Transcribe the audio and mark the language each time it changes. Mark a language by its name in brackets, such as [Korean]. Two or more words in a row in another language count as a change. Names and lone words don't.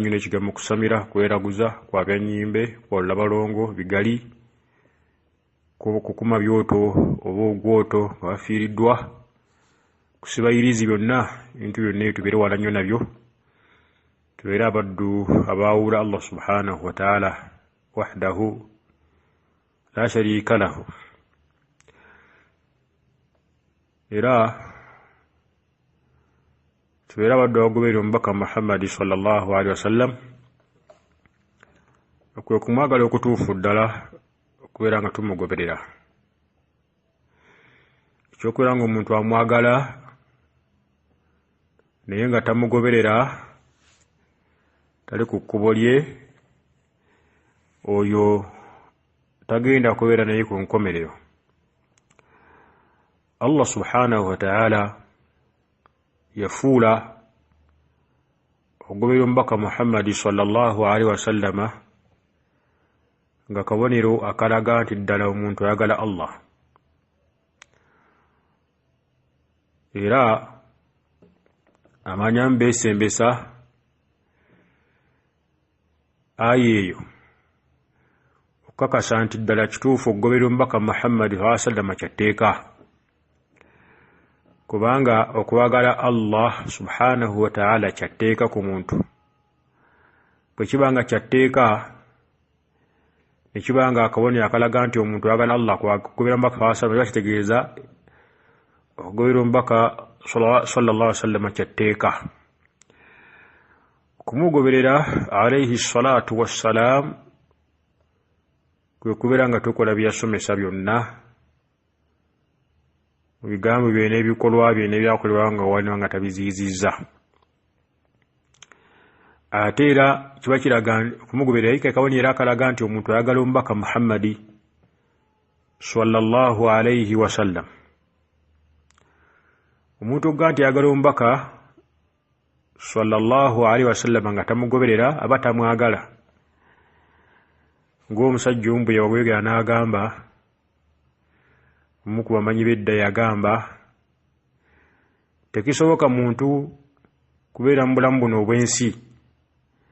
[Ganda] nnyo n'ekigambo kusomera, kweraguza, kwabya nnyimbe, kwolola balongo, bigali, kukuma byoto oba ogwoto nga bafiiriddwa, kusiba irizi byonna, ebintu byonna ebyo tubeere wala nnyo nabyo, tubeere abaddu abaawula [Arabic] الله سبحانه وتعالى وحده لا شريك له. [Ganda] Era tubeere abaddu abagoberera omubaka Muhammadi [Arabic] صلى الله عليه وسلم, [Ganda] kwe kumwagala okutuufu ddala okubeera nga tumugoberera. Ekyokubeera nga omuntu amwagala naye nga tamugoberera, tali ku kkubo lye, oyo tagenda kubeera naye ku nkomerero. [Arabic] الله سبحانه وتعالى [Ganda] yafuula okugoberera omubaka Muhammadi [Arabic] صلى الله عليه وسلم [Ganda] nga kabonero akalaga nti ddala omuntu ayagala Allah. Era amanya mbeesembesa aya eyo okukakasa nti ddala kituufu okugoberera omubaka Muhammadi [Arabic] صلى الله عليه وسلم [Ganda] kyatteeka, kubanga okwagala [Arabic] الله سبحانه وتعالى [Ganda] kyatteeka ku muntu. Bwe kibanga kyatteeka ne kibanga akabonero akalaga nti omuntu ayagala Allah kugoberera omubaka [Arabic] صلى الله عليه وسلم, [Ganda] kitegeeza okugoberera omubaka [Arabic] صلى الله عليه وسلم [Ganda] kyatteeka. Okumugoberera [Arabic] عليه الصلاة والسلام [Ganda] kwe kubeera nga tukola byasomesa byonna, mu bigambo bye n'ebikolwa bye n'ebyakolebwa nga waliwo nga tabiziizizza. Ate era kiba kiraga okumugoberera yika kabonero akalaga nti omuntu ayagala omubaka Muhammadi [Arabic] صلى الله عليه وسلم. [Ganda] Omuntu ogga nti ayagala omubaka [Arabic] صلى الله عليه وسلم [Ganda] nga tamugoberera aba tamwagala. Ng'omusajja omu bwe yawegera n'agamba, omu ku bamanyi b'edda yagamba, tekisoboka muntu kubeera mu bulamu buno obw'ensi